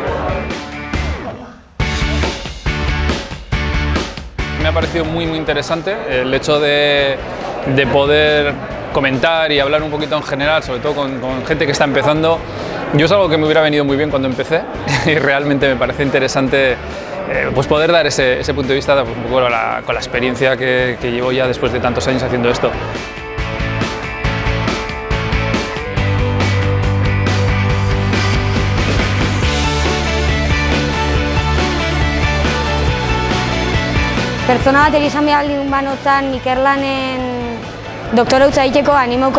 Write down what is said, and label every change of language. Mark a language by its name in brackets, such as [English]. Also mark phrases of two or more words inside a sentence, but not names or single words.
[Spanish] Me ha parecido muy interesante el hecho de poder comentar y hablar un poquito en general, sobre todo con gente que está empezando. Yo es algo que me hubiera venido muy bien cuando empecé y realmente me parece interesante pues poder dar ese punto de vista pues un poco con la experiencia que llevo ya después de tantos años haciendo esto. [Basque] Pertsona bat erizan behar banotzan Ikerlanen doktorautza egiteko animauko